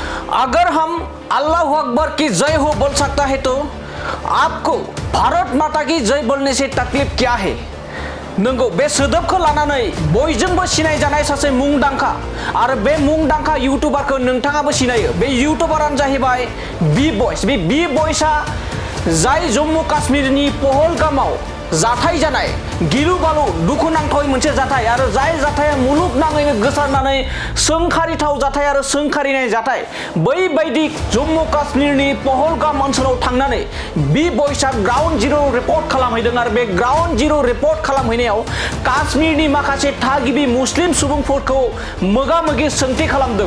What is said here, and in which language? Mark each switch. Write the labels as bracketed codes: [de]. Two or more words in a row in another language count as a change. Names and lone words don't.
[hi] अगर हम [ar] الله أكبر [hi] की जय हो बोल सकता है तो आपको भारत माता की जय बोलने से तकलीफ क्या है? [brx] नंगौ बे सोदोबखौ लानानै बयजोंबो सिनायजानाय सासे मुंदांखा आरो बे मुंदांखा यूट्यूबारखौ नोंथाङाबो सिनायो। बे यूट्यूबारानो जाहैबाय बी बयस। बे बी बयसआ जाय जम्मू काश्मीरनि पहलगामाव जाथाय जानाय गिलु बालु दुखुनांथावै मोनसे जाथाय आरो जाय जाथाया मुलुगनाङैनो गोसारनानै सोंखारिथाव जाथाय आरो सोंखारिनाय जाथाय बैबायदि जम्मू काश्मीरनि पहलगाम ओनसोलाव थांनानै बी बयसआ [en] ground zero report [brx] खालामहैदों आरो बे [en] ground zero report [brx] खालामहैनायाव काश्मीरनि माखासे थागिबि मुस्लिम सुबुंफोरखौ मोगा मोगि सोंथि खालामदों।